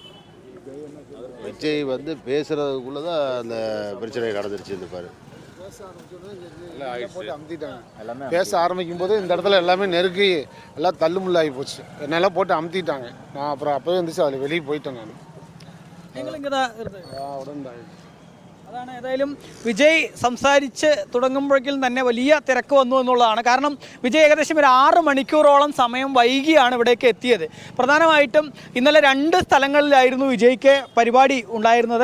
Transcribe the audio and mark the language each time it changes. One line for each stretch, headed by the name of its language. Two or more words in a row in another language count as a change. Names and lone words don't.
Tamil: விஜய் வந்து பேசுகிறதுக்குள்ளே தான் அந்த பிரச்சனை நடந்துருச்சு. இந்த பாரு போட்டு அமுத்திட்டாங்க. பேச ஆரம்பிக்கும் போது இந்த இடத்துல எல்லாமே நெருக்கி எல்லாம் தள்ளுமுள்ளாகி போச்சு. என்னெல்லாம் போட்டு அமுத்திட்டாங்க. நான் அப்புறம் அப்போவே இருந்துச்சு, அதில் வெளியே போயிட்டேன் நான்.
Malayalam: നിങ്ങൾ ഇങ്ങതാ ഉടൻ അതാണ് ഏതായാലും വിജയ് സംസാരിച്ച് തുടങ്ങുമ്പോഴേക്കും തന്നെ വലിയ തിരക്ക് വന്നു എന്നുള്ളതാണ്. കാരണം വിജയ് ഏകദേശം ഒരു 6 മണിക്കൂറോളം സമയം വൈകിയാണ് ഇവിടേക്ക് എത്തിയത്. പ്രധാനമായിട്ടും ഇന്നലെ 2 സ്ഥലങ്ങളിലായിരുന്നു വിജയ്ക്ക് പരിപാടി ഉണ്ടായിരുന്നത്.